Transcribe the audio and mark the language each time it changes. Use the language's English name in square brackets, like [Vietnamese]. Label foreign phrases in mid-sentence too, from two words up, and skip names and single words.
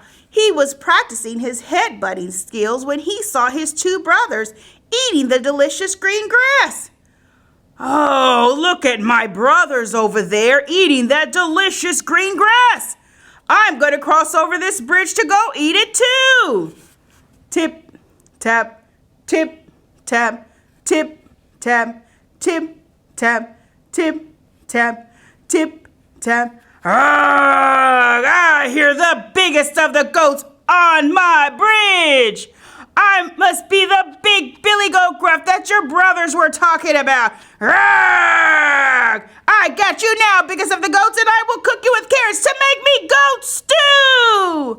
[English] He was practicing his headbutting skills when he saw his two brothers eating the delicious green grass. Oh, look at my brothers over there eating that delicious green grass. I'm going to cross over this bridge to go eat it too. Tip, tap, tip, tap, tip, tap, tip, tap, tip, tap, tip, tap. I hear the biggest of the goats on my bridge. I must be the big Billy Goat Gruff that your brothers were talking about. I got you now, biggest of the goats, and I will cook you with carrots to make me goat stew.